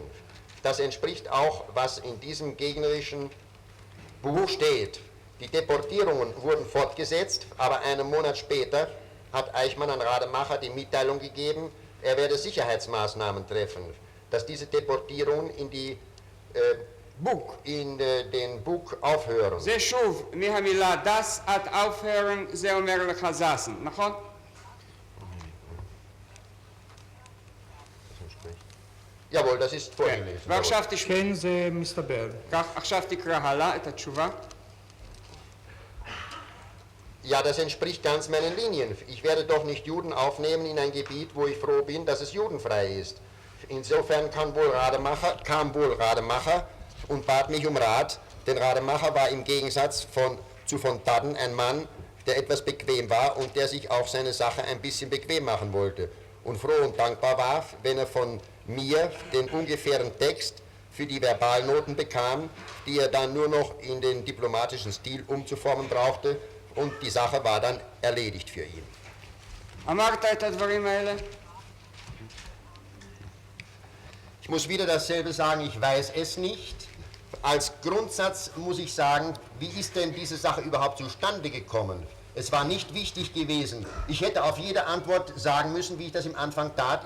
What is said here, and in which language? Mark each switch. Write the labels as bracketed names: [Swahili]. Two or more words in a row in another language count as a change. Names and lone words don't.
[German] Das entspricht auch, was in diesem gegnerischen Buch steht. Die Deportierungen wurden fortgesetzt, aber einen Monat später hat Eichmann an Rademacher die Mitteilung gegeben, er werde Sicherheitsmaßnahmen treffen, dass diese Deportierungen in den Bug aufhören. [Hebrew] זה שוב מהמילה דס עד aufhören, זה אומר לך זסן, נכון? [German] Jawohl, das ist vorgelesen. [Hebrew] ועכשיו תשמע. כן, זה מסתבר. כך, עכשיו תקרא הלאה את התשובה. [German] Ja, das entspricht ganz meinen Linien. Ich werde doch nicht Juden aufnehmen in ein Gebiet, wo ich froh bin, dass es judenfrei ist. Insofern kam wohl Rademacher und bat mich um Rat, denn Rademacher war im Gegensatz zu von Dadden ein Mann, der etwas bequem war und der sich auch seine Sache ein bisschen bequem machen wollte und froh und dankbar war, wenn er von mir den ungefähren Text für die Verbalnoten bekam, die er dann nur noch in den diplomatischen Stil umzuformen brauchte, und die Sache war dann erledigt für ihn. [Hebrew] אמרת את הדברים האלה? [German] Ich muss wieder dasselbe sagen, ich weiß es nicht. Als Grundsatz muss ich sagen, wie ist denn diese Sache überhaupt zustande gekommen? Es war nicht wichtig gewesen. Ich hätte auf jede Antwort sagen müssen, wie ich das im Anfang tat.